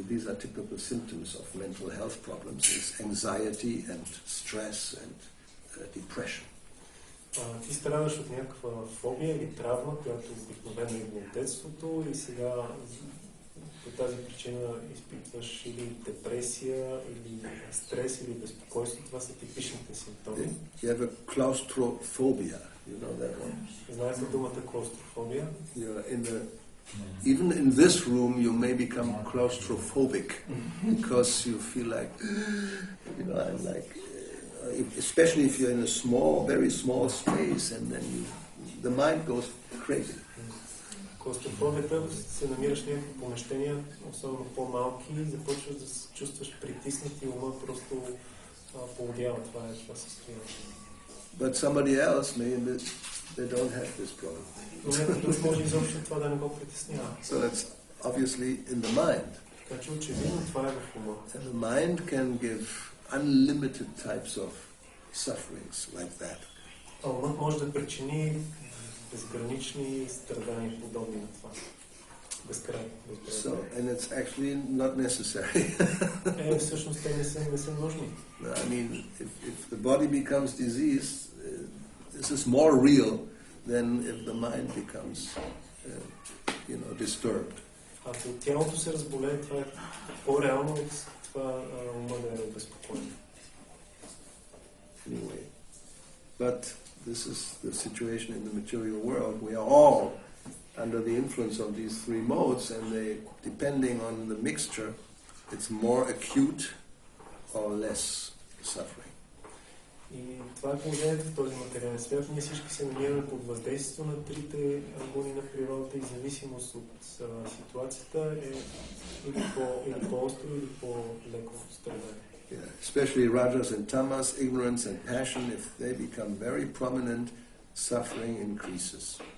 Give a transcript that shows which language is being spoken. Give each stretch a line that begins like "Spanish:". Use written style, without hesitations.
English: These are typical symptoms of mental health problems. It's anxiety and stress and depression.
Bulgarian: Ти страдаш от някаква фобия или травма, която обикновено идва от детството и сега по тази причина изпитваш или депресия, или стрес, или безпокойство. Това са типичните симптоми.
English: You have a claustrophobia. You know that one?
Bulgarian: Знаете думата клаустрофобия?
English: You're in a Even in this room, you may become claustrophobic because you feel like, I'm like, especially if you're in a small, very small space, and then the mind goes crazy.
Bulgarian: Клаустрофобията се намираш в някакви помещения, особено по-малки, и започваш да се чувстваш притиснат и ума просто поудява. Това е това състояние.
English: But somebody else they don't have this problem.
Bulgarian: Но някой друг може изобщо това да не го притеснява.
English: So that's obviously in the mind.
Bulgarian: Така че очевидно това е в ума.
English: And the mind can give unlimited types of sufferings like that.
Bulgarian: А умът може да причини безгранични страдания, подобни на това. Безкрайно.
English: So, and it's actually not necessary.
Bulgarian: Всъщност те не са нужни.
English: I mean, if the body becomes diseased, this is more real than if the mind becomes, disturbed.
Bulgarian: Ако тялото се разболее, това е по-реално от това ума да е безпокоен.
English: Anyway, but this is the situation in the material world. We are all under the influence of these three modes, and they, depending on the mixture, it's more acute or less suffering.
Bulgarian: И това е положението в този материален свят. Ние всички се намираме под въздействието на трите агони на природата и зависимост от ситуацията е или по-остро, или по-леко страдание.
English: Yeah, especially rajas and tamas, ignorance and passion, if they become very prominent, suffering increases.